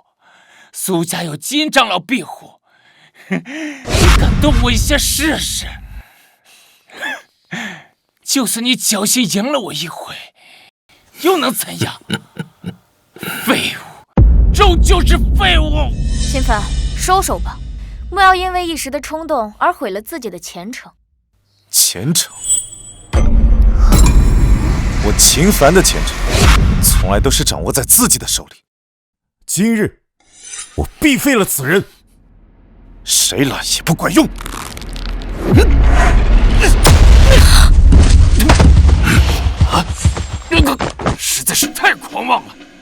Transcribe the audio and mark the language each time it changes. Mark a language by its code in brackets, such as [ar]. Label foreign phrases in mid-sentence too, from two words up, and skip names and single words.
[zh] 蘇家有金長老庇護，你敢動我一下試試？就算你僥倖贏了我一回，又能怎樣？廢物，終究是廢物！秦凡，收手吧，莫要因為一時的衝動而毀了自己的前程。前程？我秦凡的前程從來都是掌握在自己的手裡。今日我必廢了此人，誰來也不管用。實在是太狂妄了！